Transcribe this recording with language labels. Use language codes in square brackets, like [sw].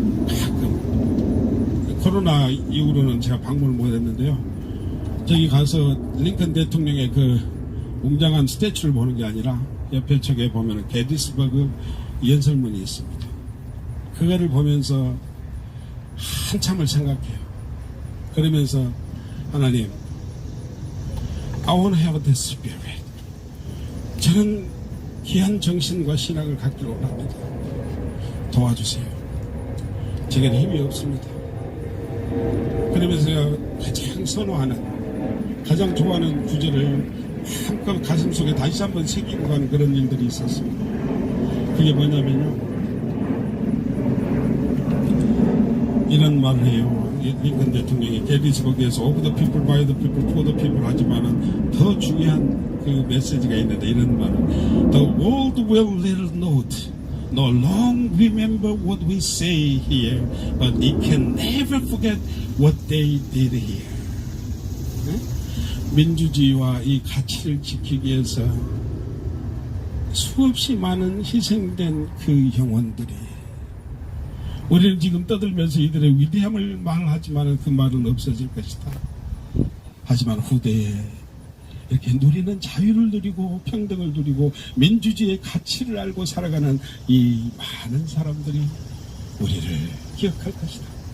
[ko] 가끔 코로나 이후로는 제가 방문을 못했는데요. 저기 가서 링컨 대통령의 그 웅장한 스태츄를 보는 게 아니라 옆에 쪽에 보면 게티스버그 연설문이 있습니다. 그거를 보면서 한참을 생각해요. 그러면서 하나님, [en] I want to have this spirit. [ko] 저는 귀한 정신과 신앙을 갖기를 원합니다. 도와주세요. 제게는 힘이 없습니다. 그러면서 제가 가장 선호하는, 가장 좋아하는 구절을 한껏 가슴 속에 다시 한번 새기고 가는 그런 일들이 있었습니다. 그게 뭐냐면요, 이런 말을 해요. 링컨 대통령이 게티스버그에서 [en] Of the people, by the people, for the people [ko] 하지만은 더 중요한 그 메시지가 있는데 이런 말은 [en] The world will little note, no long remember what we say here, but it can never forget what they did here. [ko] 민주주의와 이 가치를 지키기 위해서 수없이 많은 희생된 그 영혼들이, 우리는 지금 떠들면서 이들의 위대함을 말하지만 그 말은 없어질 것이다. 하지만 후대에 이렇게 누리는 자유를 누리고 평등을 누리고 민주주의의 가치를 알고 살아가는 이 많은 사람들이 우리를 기억할 것이다.